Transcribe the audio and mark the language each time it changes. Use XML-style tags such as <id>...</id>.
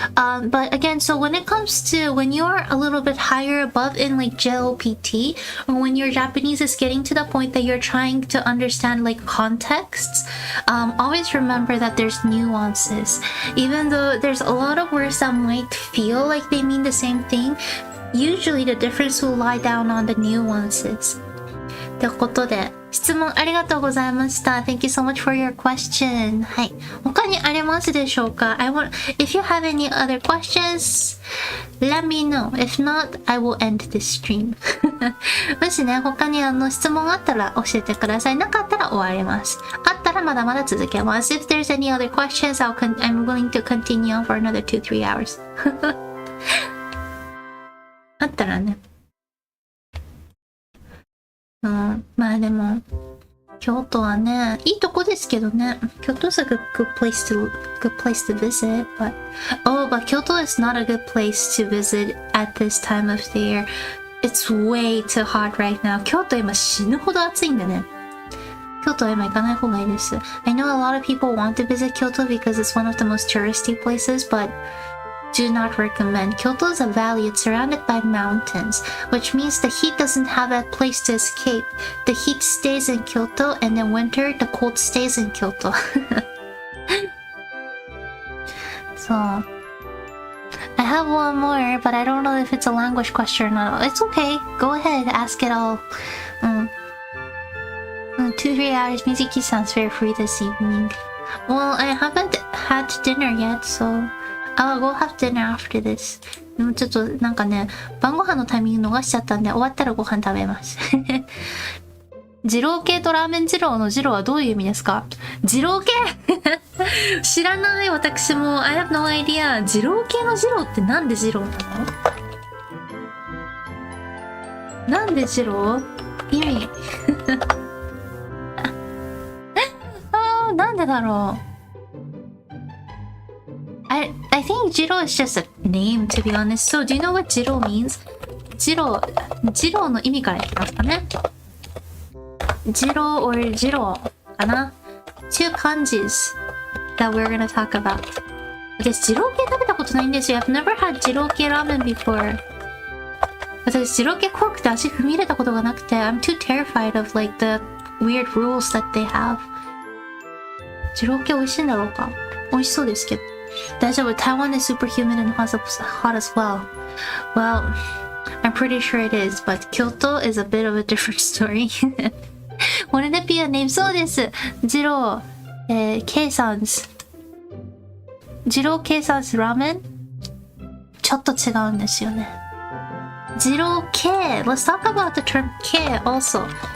<en>But again, so when it comes to when you're a little bit higher above in like JLPT, or when your Japanese is getting to the point that you're trying to understand like contexts, always remember that there's nuances. Even though there's a lot of words that might feel like they mean the same thing, usually the difference will lie down on the nuances.</en> <ja>ということで、質問ありがとうございました。</ja> <en>Thank you so much for your question.</en> <ja>はい。他にありますでしょうか？</ja> <en>If you have any other questions, let me know. If not, I will end this stream.</en> <ja>もしね、他に質問あったら教えてください。なかったら終わります。あったらまだまだ続けます。</ja> <en>If there's any other questions, I'm willing to continue on for another 2-3 hours.</en> <ja>あったらね。まあでも、京都はね、いいとこですけどね。</ja> <en>京都 is a good place to visit, but Kyoto is not a good place to visit at this time of the year. It's way too hot right now.</en> <ja>京都今死ぬほど暑いんでね。京都は今行かない方がいいです。</ja> <en>I know a lot of people want to visit Kyoto because it's one of the most touristy places, but do not recommend. Kyoto is a valley. It's surrounded by mountains, which means the heat doesn't have a place to escape. The heat stays in Kyoto, and in winter, the cold stays in Kyoto. So, I have one more, but I don't know if it's a language question or not. It's okay. Go ahead. Ask it all. 2-3 hours. Mizuki sounds very free this evening. Well, I haven't had dinner yet, so...I'll go have dinner after this.</en> <ja>でもちょっとなんかね、晩ご飯のタイミング逃しちゃったんで、終わったらご飯食べます。二郎系とラーメン二郎の二郎はどういう意味ですか？二郎系知らない、私も。</ja> <en>I have no idea。</en> <ja>二郎系の二郎ってなんで二郎なの？なんで二郎？意味。なんでだろう。</ja> <en>I think Jiro is just a name, to be honest. So, do you know what Jiro means?</en> <ja>Jiro の意味からいきますかね。</ja> <en>Jiro or Jiro かな。 two kanjis that we're gonna talk about.</en> <ja>私、二郎系食べたことないんですよ。</ja> <en>I've never had 二郎系ラーメン before.</en> <ja>私、二郎系怖くて足踏み入れたことがなくて、</ja> <en>I'm too terrified of like the weird rules that they have.</en> <ja>二郎系美味しいんだろうか？美味しそうですけど。大丈夫。</ja> <en>Taiwan is super humid and hot as well. Well, I'm pretty sure it is, but Kyoto is a bit of a different story. Wouldn't it be a name?</en> <ja>そうです。</ja> <en>二郎、ケイサンス。</en> <ja>二郎ケイサンスラーメンちょっと違うんですよね。二郎系。</ja> <en>Let's talk about the term 系 also.</en>